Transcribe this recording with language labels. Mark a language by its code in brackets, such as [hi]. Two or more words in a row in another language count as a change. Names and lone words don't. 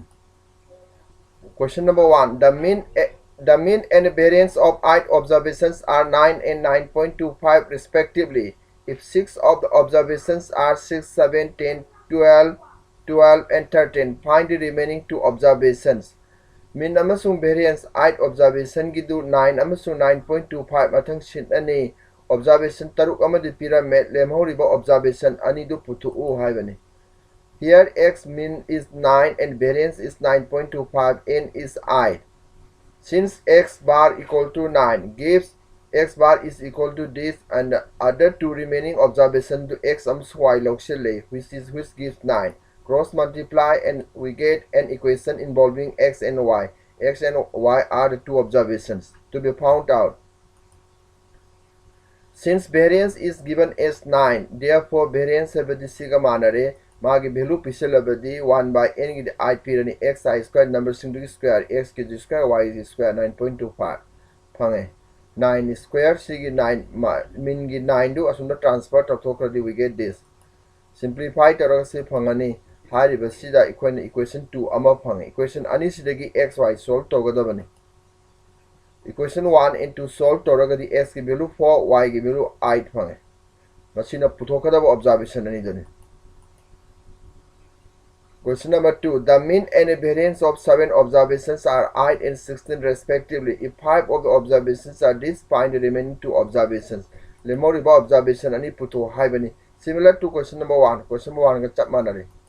[en] Question number 1. The mean and variance of 8 observations are 9 and 9.25 respectively. If 6 of the observations are 6, 7, 10, 12, and 13, find the remaining 2 observations. [mni] Mean amasung variance 8 observation gidu 9 amasung 9.25 mathang shin ani observation taruk amadi pyramid lemhoriba observation ani du putu haibani. [en] Here x mean is 9 and variance is 9.25, n is 8. Since x bar equal to 9 gives x bar is equal to this and the other 2 remaining observation to x y locally which gives 9. Cross multiply and we get an equation involving x and y. X and y are the 2 observations to be found out. Since variance is given as 9, therefore variance [mni] habadi siga manare magi value pisalabadi 1 by n gi I pirani x I square number sindu square x ki square y is square 9.25 phange 9 square sigi 9 min gi 9 do asunda transfer tawthradi [en] we get this. [mni] Simplify taraga se phangani hariba sida equation 2 ama phange equation ani sidagi x y solve togadabani. Equation 1 into solve toragadi x ki value 4 y ki value 8 phange masina puthokadaba observation ani dani. [en] Question number 2. The mean and variance of 7 observations are 8 and 16 respectively. If 5 of the observations are this, find the remaining 2 observations. [mni] Lemoriba observation ani puto haibani. [en] Similar to question number 1. Question number [mni] 1 ga chap manare.